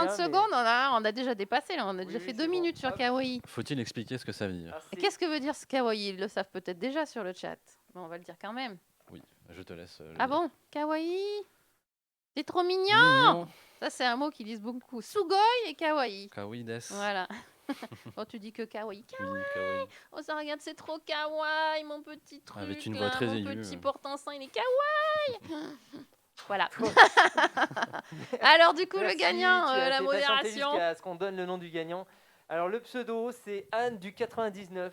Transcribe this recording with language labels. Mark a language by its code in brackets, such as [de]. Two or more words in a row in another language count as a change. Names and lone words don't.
[fr] rien, mais- secondes. On a déjà dépassé. Là. On a déjà Oui, fait c'est 2 bon. minutes sur Hop. kawaii. Faut-il expliquer ce que ça veut dire? Alors, Et c'est- qu'est-ce que veut dire ce kawaii? Ils le savent peut-être déjà sur le chat. Mais on va le dire quand même. Oui, je te laisse. le Ah dire. bon? Kawaii? C'est trop mignon! Mignon. Ça, c'est un mot qu'ils disent beaucoup. Sugoi et kawaii. [ja] 可愛いです. [fr] Voilà. Oh, tu dis que kawaii. Oui, kawaii. Oh, ça regarde, c'est trop kawaii, mon petit truc. Avec une là, voix très mon aiguë. petit porte-enceinte, il est kawaii. Voilà. Alors, du coup, Merci, le gagnant, tu as la fait patienter modération. jusqu'à ce qu'on donne le nom du gagnant. Alors, le pseudo, c'est Anne du 99.